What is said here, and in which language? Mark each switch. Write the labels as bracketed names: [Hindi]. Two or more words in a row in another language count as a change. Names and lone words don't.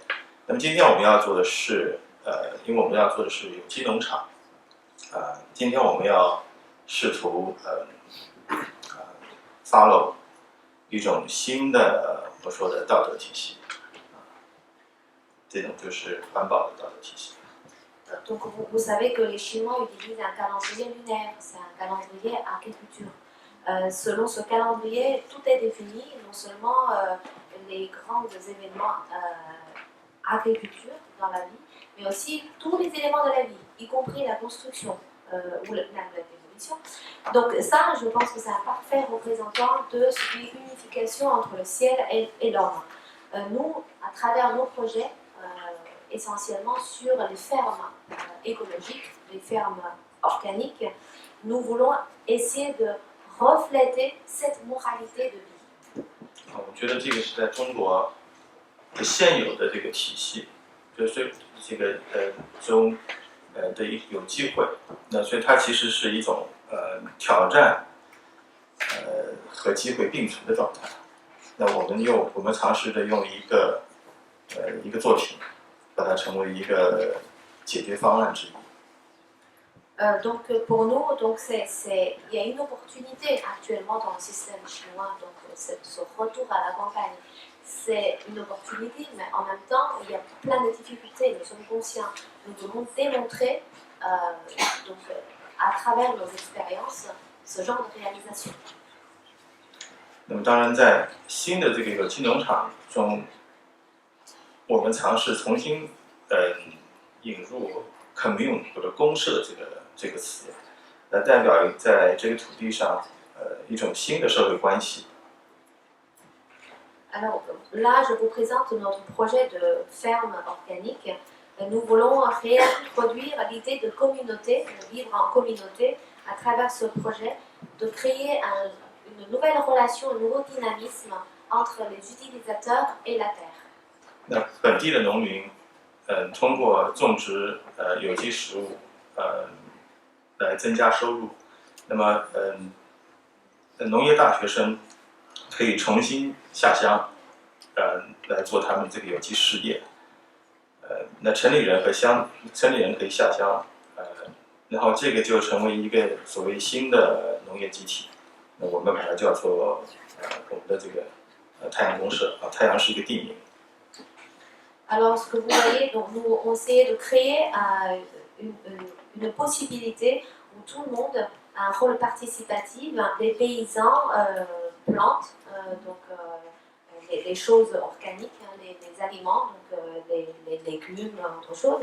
[Chinese] 那么今天我们要做的是，因为我们要做的是有机农场，今天我们要试图follow 一种新的我说的道德体系，这种就是环保的道德体系。 [French] Donc vous savez que les Chinois utilisent un calendrier lunaire, c'est un calendrier agriculture. Selon ce calendrier, tout est défini, non seulement les grands événements agriculture dans la vie, mais aussi tous les éléments de la vie, y compris la construction ou même la démolition. Donc ça, je pense que c'est un parfait représentant de ce qui est unification entre le ciel et l'homme. Nous, à travers nos projets, essentiellement sur les fermes écologiques, les fermes organiques, nous voulons essayer de refléter cette moralité de vie. [Chinese] 我觉得这个是在中国现有的这个体系，就是这个中的有机会，那所以它其实是一种挑战和机会并存的状态。那我们尝试着用一个作品，把它成为一个解决方案之一。 [French] Donc pour nous, il y a une opportunité actuellement dans le système chinois, donc ce retour à la campagne, c'est une opportunité, mais en même temps, il y a plein de difficultés, nous sommes conscients. Nous devons démontrer, à travers nos expériences, ce genre de réalisation. [Chinese] 那么当然，在新的这个有机农场中，我们尝试重新引入 commune 或者公社这个词，来代表在这个土地上一种新的社会关系。 [French] Alors là, je vous présente notre projet de ferme organique. Nous voulons réintroduire l'idée de communauté, de vivre en communauté à travers ce projet, de créer une nouvelle relation, un nouveau dynamisme entre les utilisateurs et la terre. [Chinese] 那本地的农民，通过种植有机食物，来增加收入。那么，农业大学生可以重新下乡，来做他们这个有机事业。那城里人可以下乡，然后这个就成为一个所谓新的农业集体。那我们把它叫做我们的这个太阳公社啊，太阳是一个地名。 [French] Alors, ce que vous voyez, donc, nous on essayait de créer une possibilité où tout le monde a un rôle participatif. Les paysans plantent donc, les choses organiques, les aliments, donc, les légumes, autre chose.